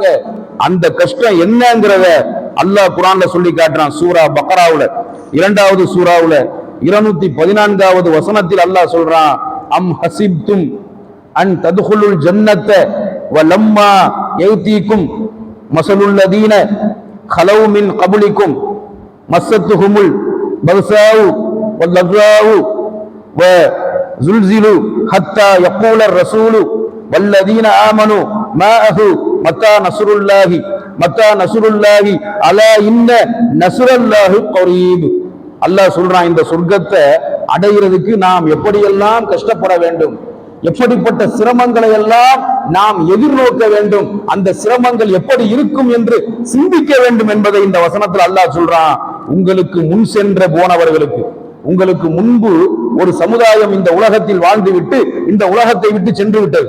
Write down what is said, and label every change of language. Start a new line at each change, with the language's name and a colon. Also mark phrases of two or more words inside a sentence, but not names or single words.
Tamil: அந்த கஷ்டம் என்னங்கிறத அல்லாஹ் குர்ஆன்ல சொல்லி காட்டுறான். சூரா பக்ராவுல 2வது சூராவுல 214வது வசனத்தில் அல்லாஹ் சொல்றான்,
Arabic: أم حسبتم أن تدخلوا الجنة ولما يأتكم مثل الذين خلوا من قبلكم مستهم البأساء والضراء وزلزلوا حتى يقول الرسول والذين آمنوا معه متى نصر الله ألا إن نصر الله قريب.
Tamil: அல்லாஹ் சொல்றான், இந்த சொர்க்கத்தை அடைகிறதுக்கு நாம் எப்படியெல்லாம் கஷ்டப்பட வேண்டும், எப்படிப்பட்ட சிரமங்களை எல்லாம் நாம் எதிர்நோக்க வேண்டும், அந்த சிரமங்கள் எப்படி இருக்கும் என்று சிந்திக்க வேண்டும் என்பதை இந்த வசனத்தில் அல்லாஹ் சொல்றான். உங்களுக்கு முன் சென்ற போனவர்களுக்கு, உங்களுக்கு முன்பு ஒரு சமுதாயம் இந்த உலகத்தில் வாழ்ந்துவிட்டு இந்த உலகத்தை விட்டு சென்று விட்டது.